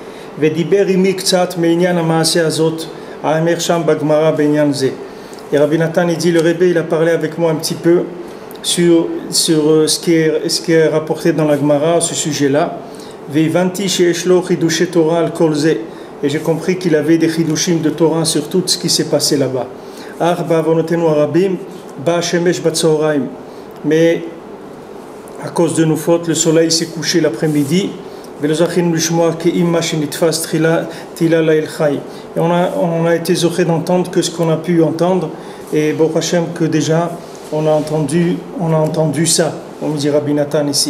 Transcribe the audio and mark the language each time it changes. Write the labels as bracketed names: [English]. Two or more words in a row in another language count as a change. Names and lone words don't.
[French] Et Rabbi Nathan, il dit, le Rebbe, il a parlé avec moi un petit peu sur ce qui est rapporté dans la Gemara, ce sujet-là. Et j'ai compris qu'il avait des chidushim de Torah sur tout ce qui s'est passé là-bas. [Hebrew] ארבע עוונותינו הרבים, בא שמש בצהריים. [French] Mais à cause de nos fautes, le soleil s'est couché l'après-midi. Et on a été zoché d'entendre que ce qu'on a pu entendre. Et [Hebrew] ברוך השם [French] que déjà on a entendu ça, on me dit Rabbi Nathan ici.